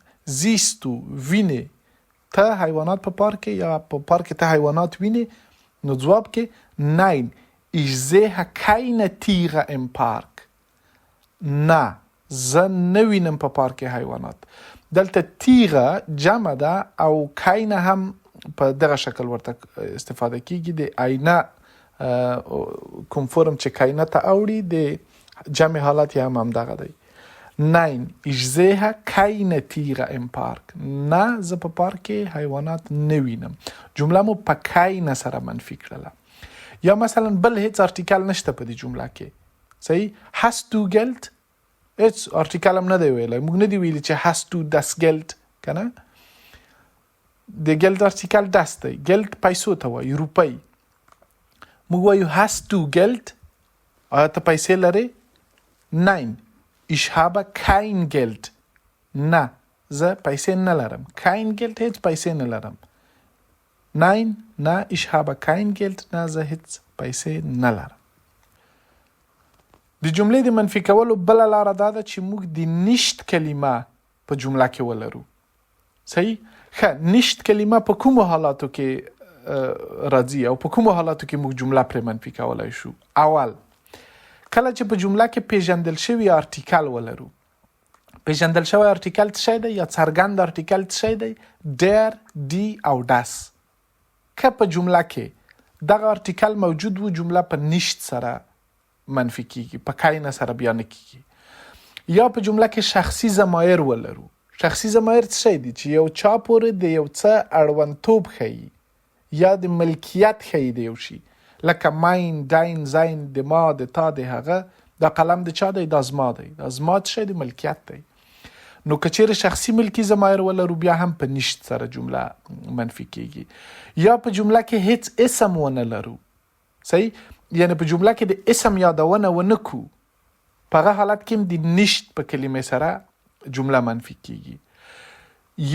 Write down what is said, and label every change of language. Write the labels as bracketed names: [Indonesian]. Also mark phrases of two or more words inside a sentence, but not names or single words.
[German] siehst du [Pashto] وینې ته حیوانات په پارک کې یا په پارک کې ته حیوانات وینې؟ نو ځواب کې [German] nein، ich sehe keine Tiere im Park. [Pashto] نه، زه نه وینم په پارک کې حیوانات. دلته تیغه جمع ده او کاینه هم په دغه شکل ورته استفاده کیږي. د آینه کوم فرم چې کاینه ته اوړي د جمع حالت یې هم دغه دی. [German] nein، ich sehe keine Tiere im Park. [Pashto] نه، زه په پارک کې حیوانات نه وینم. جمله مو په کاینه سره منفي کړله. یا مثلا بل هیڅ ارتیکل نشته په دې جمله کې. صحیح؟ [German] hast du Geld؟ [Pashto] هیڅ ارتیکل هم نه دی ویلی. موږ نه دی ویلي چې [German] hast du das Geld، [Pashto] که نه؟ د ګلد ارتیکل das دی. ګلد پیسو ته وایي، روپۍ. موږ وایو [German] hast du Geld؟ [Pashto] آیا ته پیسې لرې؟ nein، ich habe kein Geld. نه زه پیسې نه لرم. [German] kein Geld [Pashto] هیڅ پیسې نه لرم. nein نه [German] ich habe kein Geld [Pashto] نه زه هیڅ پیسې نه لرم. د جملې د منفي کولو بله لاره دا ده چې موږ د nicht کلمه په جمله کې ولرو. صحیح؟ ښه nicht کلمه په کومو حالاتو کې راځي او په کومو حالاتو کې موږ جمله پرې منفي کولای شو؟ اول کله چې په جمله کې پیژندل شوی آرتیکل ولرو. پیژندل شوی آرتیکل څه شی دی یا څرګند آرتیکل څه شی دی؟ [German] der, die او das. [Pashto] که په جمله کې دغه آرتیکل موجود و جمله په nicht سره منفي کیږي، په keine سره بیا نه کیږي. یا په جمله کې شخصي ضمایر ولرو. شخصي ضمایر څه شی دي؟ چې یو چا پورې د یو څه اړوندتوب ښیي یا د ملکیت ښیي د یو شي، لکه [German] mein, dein, sein، [Pashto] د ما، د تا، د هغه. دا قلم د چا دی؟ دا زما دی. دا زما څه شی دی؟ ملکیت دی. نو که چیرې شخصي ملکي ضمایر ولرو بیا هم په nicht سره جمله منفي کیږي. یا په جمله کې هیڅ اسم ونه لرو. صحیح؟ یعنی په جمله کې د اسم یادونه ونه کو، په هغه حالت کې هم د nicht په کلمې سره جمله منفي کیږي.